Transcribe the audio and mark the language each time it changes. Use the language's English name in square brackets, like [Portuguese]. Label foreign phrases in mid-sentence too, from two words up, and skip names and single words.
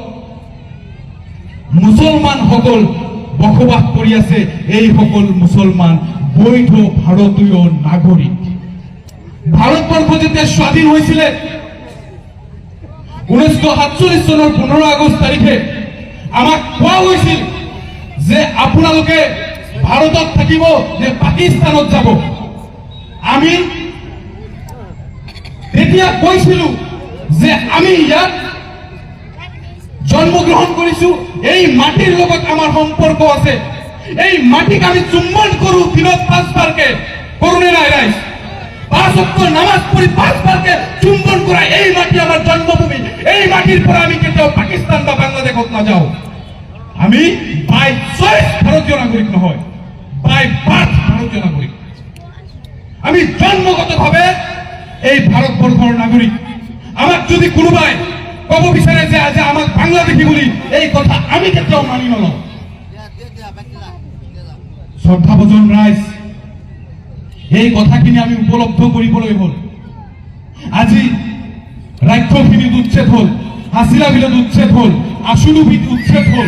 [Assamese] মুছলমানসকল বসবাস কৰি আছে এইসকল মুছলমান বৈধ ভাৰতীয় নাগৰিক ভাৰতবৰ্ষ যেতিয়া স্বাধীন হৈছিলে 1947 চনৰ 15 আগষ্ট তাৰিখে আমাক কোৱা হৈছিল যে আপোনালোকে ভাৰতত থাকিব নে পাকিস্তানত যাব আমি তেতিয়া কৈছিলো যে আমি ইয়াত জন্মগ্ৰহণ কৰিছো এই মাটিৰ লগত আমাৰ সম্পৰ্ক আছে এই মাটিক আমি চুম্বন কৰো দিনত 5 বাৰকে কৰোনে নাই ৰাইজ 5 ওয়াক্ত নামাজ পড়ি 5 বারকে চুম্বন করা এই মাটি আমার জন্মভূমি এই মাটির পর আমি কেউ পাকিস্তান বা বাংলাদেশত না যাও আমি [English] by choice [Assamese] ভারতীয় নাগরিক নহয় [English] by birth [Assamese] ভারতীয় নাগরিক আমি জন্মগতভাবে এই ভারতবর্ষের নাগরিক আমাক যদি কোনোবাই কব বিচাৰে যে আজ আমাক বাংলাদেশী বুলি এই কথা আমি কেতিয়াও মানি নলওঁ শ্ৰদ্ধাভজন ৰাইজ এই কথাখিনি আমি উপলব্ধ কৰিবলৈ হ'ল আজি ৰাজ্যখিনিত উচ্ছেদ হ'ল হাছিলা বিলত উচ্ছেদ হ'ল আশুলুবিত উচ্ছেদ হ'ল